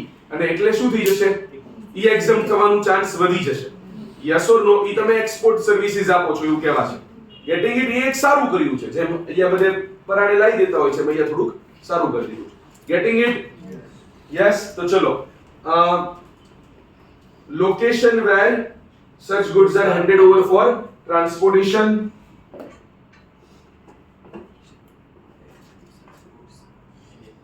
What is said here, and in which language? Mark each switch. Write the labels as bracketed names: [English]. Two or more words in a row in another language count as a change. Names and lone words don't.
[Gujarati] અને એટલે શું થઈ જશે? ઈ એક્ઝામ થવાનું ચાન્સ વધી જશે. [English] Yes or no? [Gujarati] ઈ તમે [English] export services [Gujarati] આપો છો એવું કહેવા છે. [English] getting it? [Gujarati] એ એક સારું કર્યું છે. જેમ અહીંયા બધે પરાણે લાવી દેતા હોય છે, મેં અહીંયા થોડુંક સારું કરી દીધું છે. [English] Getting it? Yes. [Gujarati] તો ચલો, [English] location where such goods are handed over for transportation